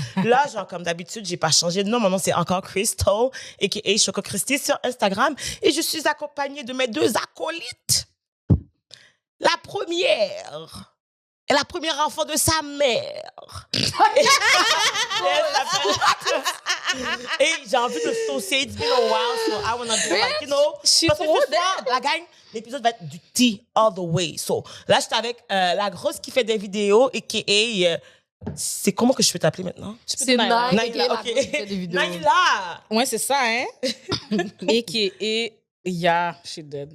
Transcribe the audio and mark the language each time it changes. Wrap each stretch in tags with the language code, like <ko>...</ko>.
<fr>Là, genre comme d'habitude, j'ai pas changé de nom, mon nom c'est encore Crystal, a.k.a. Choco Christy sur Instagram, et je suis accompagnée de mes deux acolytes. La première est la première enfant de sa mère. Et j'ai envie de saucer.</fr> <en>It's been a while, so I wanna do like, you know.</en> <fr>Parce que ce soir, la gang, l'épisode va être du</fr> <en>tea all the way.</en> <fr>So, là, j'étais avec la grosse qui fait des vidéos, a.k.a. C'est comment que je peux t'appeler maintenant? C'est Naila. Naila, ok. Naila! Ouais, c'est ça, hein? A.k.a. Ya, je suis dead.</fr>